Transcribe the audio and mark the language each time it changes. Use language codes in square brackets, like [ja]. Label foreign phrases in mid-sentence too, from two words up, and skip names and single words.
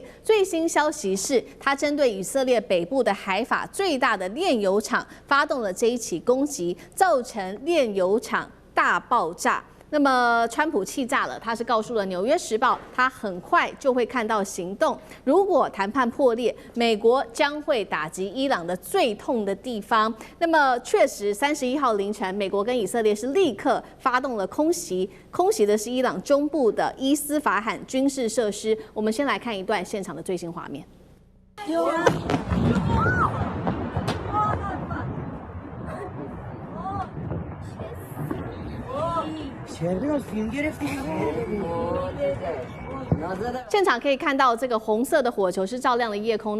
[zh] 最新消息是，他針對以色列北部的海法最大的煉油廠發動了這一起攻擊，造成煉油廠大爆炸。那麼，川普氣炸了，他是告訴了《紐約時報》，他很快就會看到行動。如果談判破裂，美國將會打擊伊朗的最痛的地方。那麼，確實，31號凌晨，美國跟以色列是立刻發動了空襲，空襲的是伊朗中部的伊斯法罕軍事設施。我們先來看一段現場的最新畫面。现场可以看到，这個紅色的火球是照亮了夜空。